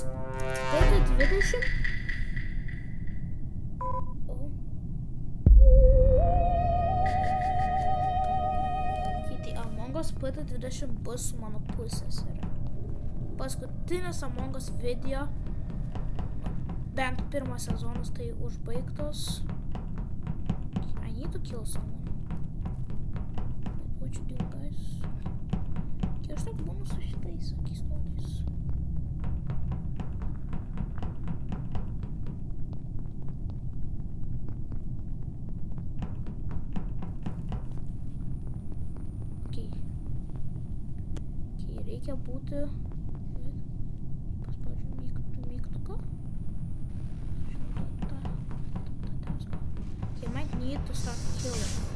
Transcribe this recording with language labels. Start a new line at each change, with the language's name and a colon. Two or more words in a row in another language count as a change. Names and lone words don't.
Lithuanian: Beta 20. O. Kiti Among Us beta 20 bus su mano pusseserė. Paskutinis Among Us video, bent pirmas sezonas, tai užbaigtos.
English: I need to kill someone. What you do, guys?
Lithuanian: Aš taip būnu su šitais keistuoliais. Okay, reikia būti... Paspaudžiu mygtuką.
English: Okay, might need to start killing.